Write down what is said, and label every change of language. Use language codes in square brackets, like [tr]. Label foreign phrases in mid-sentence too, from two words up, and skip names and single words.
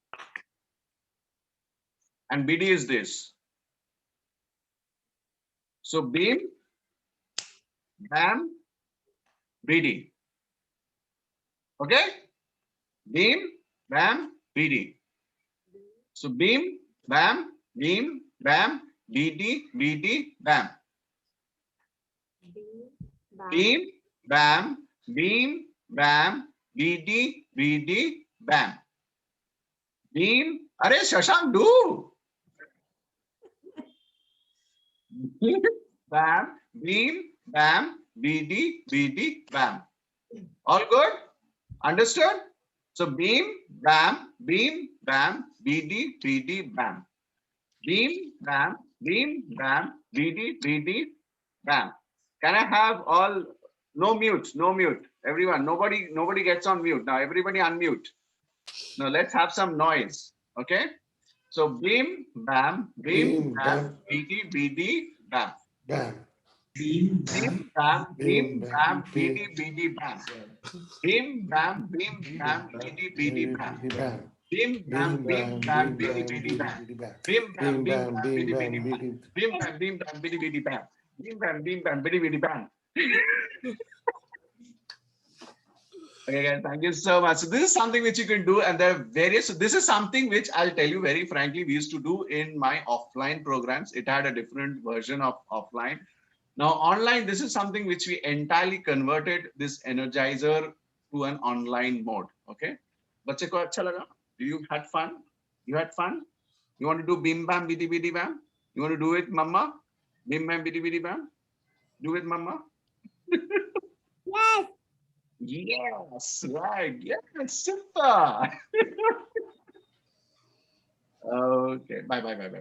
[en] And BD is this. So Beam, Bam, BD. Okay? Beam, Bam, BD. So Beam, Bam, BD, BD, Bam. Beam, Bam, Bam, BD, BD, Bam. Beam, Are Shashank, do. Beam, Bam, BD, BD, Bam. All good? Understood? So Beam, Bam, BD, BD, Bam. Beam, Bam, BD, BD, Bam. Can I have all? No mute, no mute. Everyone, nobody gets on mute. Now everybody unmute. Now let's have some noise. Okay? So Beam, Bam, Beam, bam, BD, BD, Bam. bam. Beam, Beam, bam, Bam, Beam, BD, BD, Bam. Beam, Bam, BD, BD, Bam. bam. Bim bam, Beam, bim bam, bam, beam, bidi bam, bidi bam. beam, bam. Bim bam, Beam, bim bam, bam, beam, bidi bidi bam, bam. beam. Bim bam, bidi bidi bam. Bim bam, bidi bidi bam. Okay, guys, thank you so much. So this is something which you can do, and there are various. So this is something which I'll tell you very frankly, we used to do in my offline programs. It had a different version of offline. Now online, this is something which we entirely converted this energizer to an online mode. Okay, [hi] बच्चे को अच्छा लगा? [en] You had fun? You had fun? You want to do bim bam bidi bidi bam? You want to do it, mama? Bim bam bidi bidi bam? Do it, mama? Yes. Yes, right. Yes, super. Okay, bye.